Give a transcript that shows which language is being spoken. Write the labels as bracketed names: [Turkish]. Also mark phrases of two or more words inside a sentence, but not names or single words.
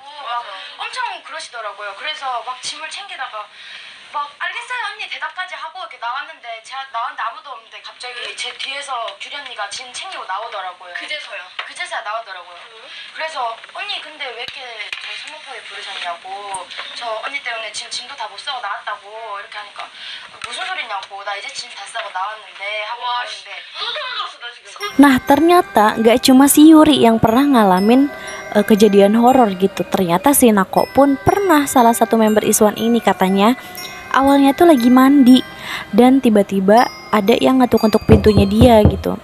[Korean] 막 엄청 그러시더라고요. 그래서 막 짐을 챙기다가 막 "알겠어요 언니" 대답까지 하고 이렇게 나왔는데, 제가 나왔는데 아무도 없는데 갑자기 제 뒤에서 규리 언니가 짐 챙기고 나오더라고요. 그제서야 나오더라고요. 그래서 "언니 근데 왜 이렇게 저 성급하게 부르셨냐고, 저 언니 때문에 지금 짐도 다 못 싸고 나왔다고." 이렇게 하니까 "무슨 소리냐고, 나 이제 짐 다 싸고 나왔는데." 하고 하는데 [Indonesian] Nah, ternyata gak cuma si Yuri yang pernah ngalamin kejadian horor gitu. Ternyata si Nako pun pernah, salah satu member IZ*ONE ini katanya awalnya tuh lagi mandi dan tiba-tiba ada yang ngetuk-ngetuk pintunya dia gitu.